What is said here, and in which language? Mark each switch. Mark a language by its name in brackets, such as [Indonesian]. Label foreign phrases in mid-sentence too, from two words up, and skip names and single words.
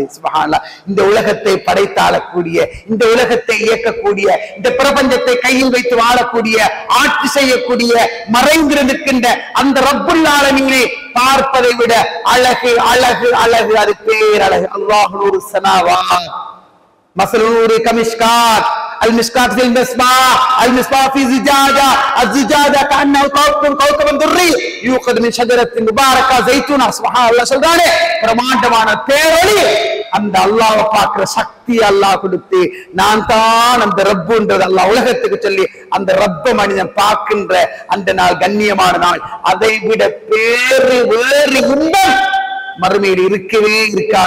[Tamil] சுப்ஹானல்லாஹ், இந்த உலகத்தை படைத்தாளக்கூடிய, இந்த உலகத்தை இயக்கக்கூடிய, இந்த பிரபஞ்சத்தை கையில் வைத்து வாழக்கூடிய, ஆட்சி செய்யக்கூடிய, மறைந்திருக்கின்ற அந்த [Arabic] رب العالمين [Tamil] பார்ப்பதை விட அழகு அழகு அழகு, அது பேரழகு. [Arabic] الله نور السماوات مثل نور كمشكات المشكات في المصباح المصباح في زجاجة الزجاجة كأنه كوكب دري يوقد من شجرة مباركة زيتونة. سبحان الله, [Tamil] சொல்றானே பிரமாண்டமான பேரொளி அந்த அல்லாஹ்வை பார்க்கிற சக்தி அல்லாஹ் கொடுத்து நான் தான் அந்த ரப்புன்றது அல்லாஹ் உலகத்துக்கு சொல்லி அந்த ரப்ப மனிதன் பார்க்கின்ற அந்த நாள் கண்ணியமான நாள். அதை விட வேறு இன்பம் மறுமையில் இருக்கவே இருக்காது.